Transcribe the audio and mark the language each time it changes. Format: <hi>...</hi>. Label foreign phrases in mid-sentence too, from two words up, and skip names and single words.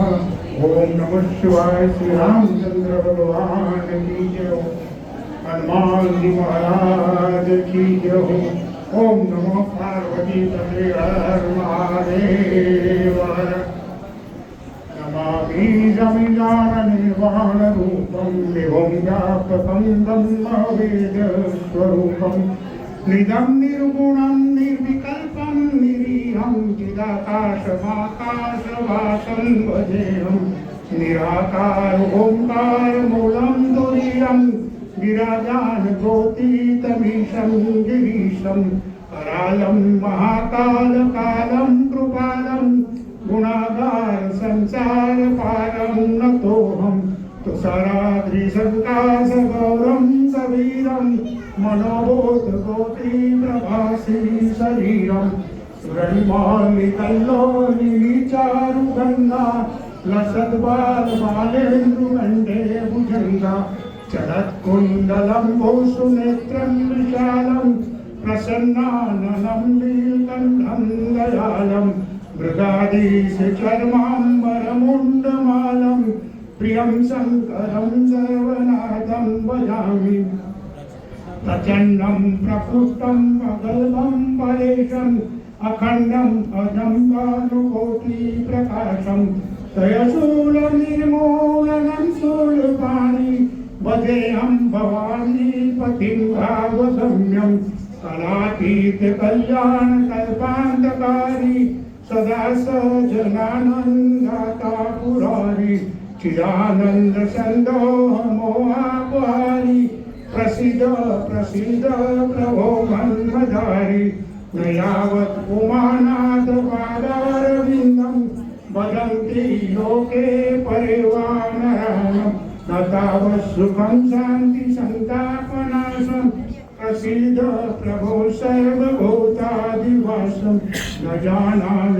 <sa>ओम नमः शिवाय।</sa> <hi>श्री रामचंद्र भगवान की जय हो। हनुमान जी महाराज की जय हो।</hi> <sa>ओम नमो पार्वती पते हर महादेव। नमामि जमिनान निर्वाण रूपम विभुं व्यापकं वेद स्वरूपम निदं निर्गुणं निर्विकल्पं निरीहं चिदाकाशमाकाशवासं भजेहं निराकार ओंकार मूलं तुरीयं विराजानतोतीतमीशं गिरीशं करालं महाकालकालं कृपालं गुणागार संसार पारं नतोऽहं तुषाराद्रिसङ्काशगौरं कवीरं मनोबोध गोत्री प्रभासी शरीरं सुरनिमालिकल्लोलिचारुगङ्गा लसद्बालबालेन्दुगण्डे भुजङ्गा चरत्कुण्डलम्बोषुनेत्रं विशालं प्रसन्नाननं नीलकण्ठं दयालं मृगाधीशचर्माम्बरमुण्डमालं प्रियं शङ्करं सर्वनाथं भजामि प्रचण्डं प्रकृष्टं प्रगल्भं परेशम् अखण्डम् अजं भानुकोटिप्रकाशं तयशूलं निर्मूलनं शूलपाणि भजेऽहं भवानीपतिं भावगम्यं कलातीतकल्याणकल्पान्तकारी सदा सजनानन्दाता पुरारी चिदानन्दसन्दोहमोहापहारी प्रसीद प्रसीद प्रभो मन्मधारी न यावत् पुमानाथ पादारविन्दं वदन्ति लोके परिवानरायणं न तावत् सुखं शान्ति सन्तापनाशं प्रसीद प्रभो सर्वभूतादिवासं न जानामि</sa>